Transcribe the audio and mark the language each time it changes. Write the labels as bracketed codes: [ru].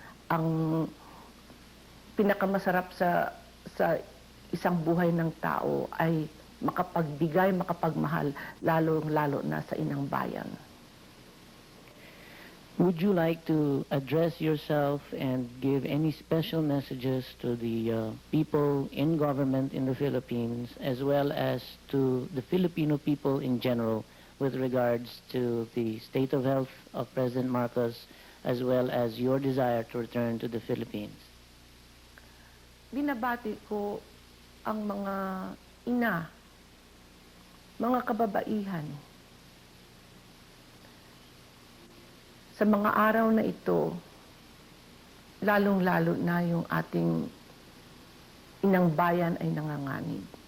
[tl] Ang pinakamasarap sa isang buhay ng tao ay makapagbigay, makapagmahal, lalo na sa inang bayan. [en] Would you like to address yourself and give any special messages to the people in government in the Philippines, as well as to the Filipino people in general, with regards to the state of health of President Marcos, as well as your desire to return to the Philippines? [tl] Binabati ko ang mga ina, mga kababaihan. Sa mga araw na ito, lalong-lalo na yung ating inang bayan ay nanganganib.